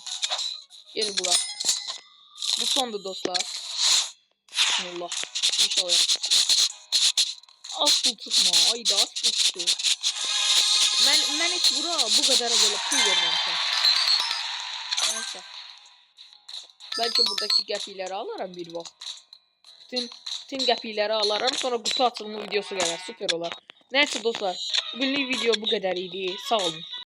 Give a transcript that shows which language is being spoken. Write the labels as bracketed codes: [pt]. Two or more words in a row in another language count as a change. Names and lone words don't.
[az] Gel bura. Bu sondu dostlar. [tr] Bismillah. İnşallah. Az pul tutma. Ayda az pul tuttu. Ben hiç bura bu kadar böyle pul vermemişim. [az] Neyse. Belki buradaki gəpiləri alaram bir vaxt. Bütün gəpiləri alaram. [tr] Sonra kutu açılımı videosu gələr. Süper olar. Neyse dostlar. Bugünlük video bu kadar idi. [az] Sağ olun.